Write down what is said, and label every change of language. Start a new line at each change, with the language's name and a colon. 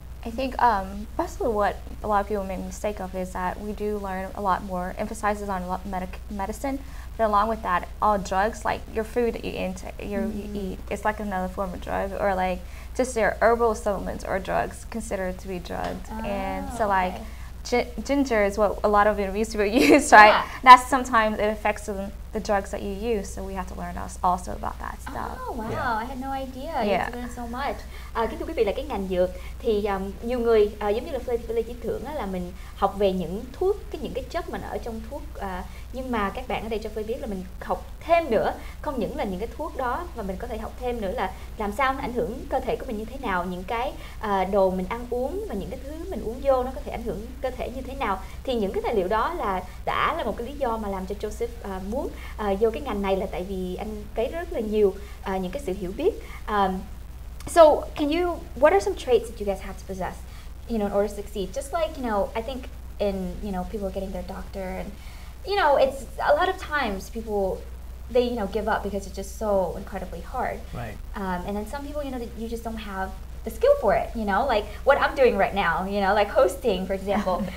English: I think basically what a lot of people make a mistake of is that we do learn a lot more, emphasizes on medicine, but along with that, all drugs, like your food that you eat, it's like another form of drug, or like just your herbal supplements or drugs considered to be drugged. And so like ginger is what a lot of Vietnamese people use, right? Yeah. That's sometimes it affects the drugs that you use, so we have to learn also about that stuff. Oh wow, Yeah. I had no idea. Yeah. You have to learn so much.
Vietnamese: Kính thưa quý vị, là cái ngành dược thì nhiều người giống như là Lê Chí Thưởng á, là mình học về những thuốc, những cái chất mà nó ở trong thuốc, nhưng mà các bạn ở đây cho Phơi biết là mình học thêm nữa, không những là những cái thuốc đó, mà mình có thể học thêm nữa là làm sao nó ảnh hưởng cơ thể của mình như thế nào, những cái đồ mình ăn uống và những cái thứ mình uống vô nó có thể ảnh hưởng cơ thể như thế nào. Thì những cái tài liệu đó đã là một cái lý do mà làm cho Joseph muốn vô cái ngành này, là tại vì anh cấy rất là nhiều những cái sự hiểu biết.
English: So what are some traits that you guys have to possess, you know, in order to succeed? Just like, you know, I think in, you know, people are getting their doctor, and, you know, it's a lot of times people, they, you know, give up because it's just so incredibly hard. Right. And then some people, you know, that you just don't have the skill for it, you know, like what I'm doing right now, you know, like hosting, for example.